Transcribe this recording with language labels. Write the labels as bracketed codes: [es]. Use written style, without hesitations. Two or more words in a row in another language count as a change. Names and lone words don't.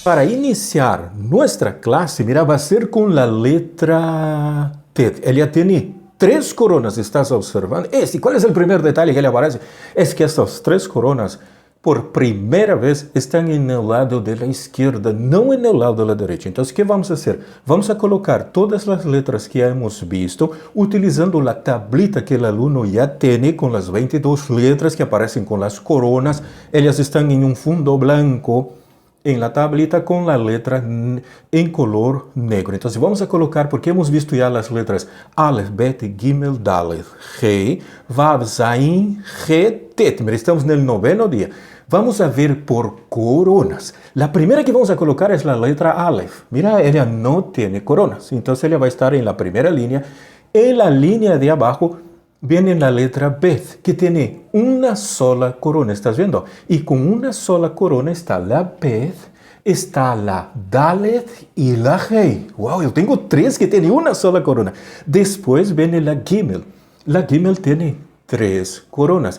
[pt] Para iniciar nossa classe, mira, vai ser com a letra Tet. Ela tem 3 coronas, [es] estás observando? [pt] Qual é o primeiro detalhe que ele aparece? É que estas 3 coronas, por primeira vez, estão no lado da esquerda, não no lado da direita. Então, o que vamos fazer? Vamos a colocar todas as letras que [es] hemos visto, [pt] utilizando a tablita que o aluno já tem, com as 22 letras que aparecem com as coronas. Elas estão em um fundo branco, [es] em la tablita, [pt] com a letra em [es] color negro. [pt] Então, vamos a colocar, porque [es] hemos visto [pt] já as letras Aleph, Bet, Gimel, Dalet, Hei, Vav, Zayin, He, Tet. Estamos no 9º dia. Vamos a ver por coronas. A primeira que vamos a colocar é a letra Aleph. Mira, ela não tem coronas. Então, ela vai estar em la primeira linha. Em la linha de abaixo, [es] viene la letra Bet, que tiene una sola corona, ¿estás viendo? Y con una sola corona está la Bet, está la Dalet y la Hei. Wow, yo tengo 3 que tienen una sola corona. Después viene la Gimel. La Gimel tiene 3 coronas.